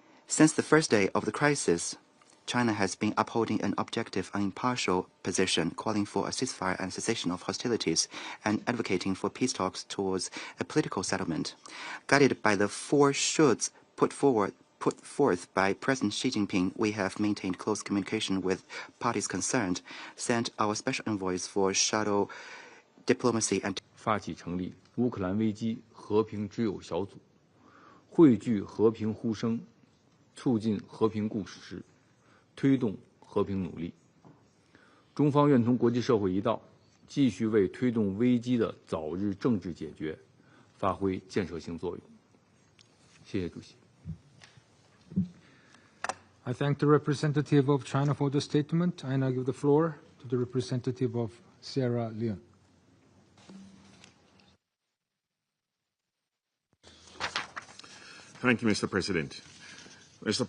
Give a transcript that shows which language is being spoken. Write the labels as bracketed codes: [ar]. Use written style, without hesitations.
[en] Since the first day of the crisis, China has been upholding an objective and impartial position, calling for a ceasefire and cessation of hostilities, and advocating for peace talks towards a political settlement. Guided by the four shoulds put forth by President Xi Jinping, we have maintained close communication with parties concerned, sent our special envoys for shadow diplomacy and [zh] 发起成立乌克兰危机和平之友小组，汇聚和平呼声，促进和平共识，推动和平努力。中方愿同国际社会一道，继续为推动危机的早日政治解决发挥建设性作用。谢谢主席。 [en] I thank the representative of China for the statement. I now give the floor to the representative of Sierra Leone. Thank you, Mr. President. Mr.